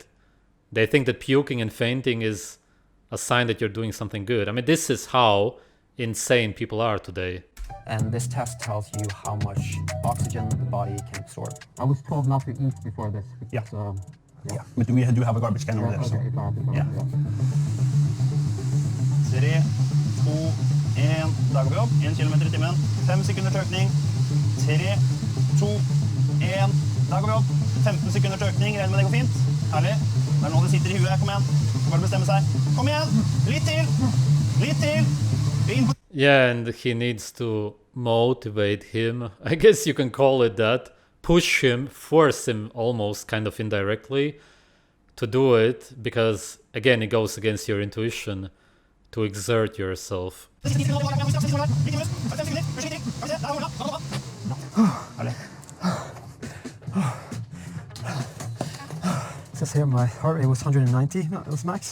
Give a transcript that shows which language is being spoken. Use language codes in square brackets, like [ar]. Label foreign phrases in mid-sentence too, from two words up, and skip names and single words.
[en] They think that puking and fainting is a sign that you're doing something good. I mean, this is how insane people are today. And this test tells you how much oxygen the body can absorb. I was told not to eat before this. Because, Yeah, but we do have a garbage can over there. So. okay, [no] Ja. 3, 2, 1, da går vi opp. 1 kilometer i timen. 5 sekunders økning. 3, 2, 1, da går vi opp. 15 sekunders økning. Regner med det går fint. Herlig. Det er nå det sitter i huet. Kom igjen. Bare bestemme seg. Kom igjen. Litt til. Litt til. Inn på. [en] Yeah, and he needs to motivate him. I guess you can call it that. Push him, force him almost kind of indirectly to do it, because again, it goes against your intuition to exert yourself. It says here my heart rate was 190, that was max.